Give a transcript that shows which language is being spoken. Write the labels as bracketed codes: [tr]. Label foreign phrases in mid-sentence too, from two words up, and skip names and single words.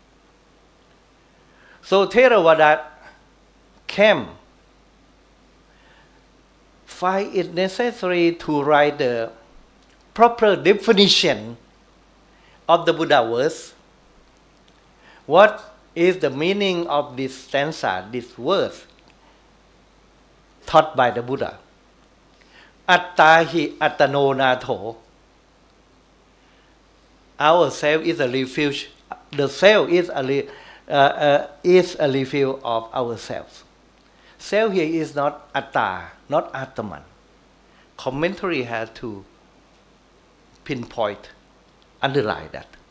[en] So Theravada came, find it necessary to write the proper definition of the Buddha words. What is the meaning of this stanza, this verse taught by the Buddha? [pi] Atta hi attano nato. [en] Our self is a refuge. The self is a refuge of ourselves. Self here is not atta, not atman. Commentary has to pinpoint, underline that.